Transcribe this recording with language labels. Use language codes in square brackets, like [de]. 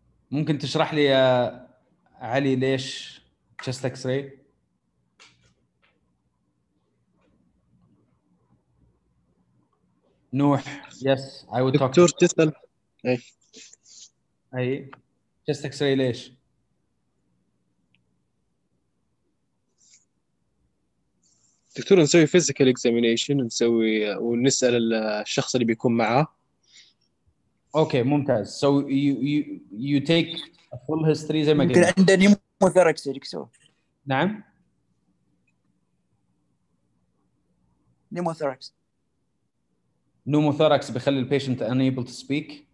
[ar] ممكن تشرح لي يا علي ليش chest x-ray؟ نوح. [en] Yes, I would talk. [ar] دكتور تسأل. اي chest x-ray ليش؟ دكتور نسوي physical examination، نسوي ونسأل الشخص اللي بيكون معاه. اوكي ممتاز. [en] So you take a full history [ar] زي ما يمكن قلنا. عنده نيموثوركس يا دكتور. نعم. نيموثوركس. [en] pneumothorax [ar] بيخلي البيشنت [en] unable to speak.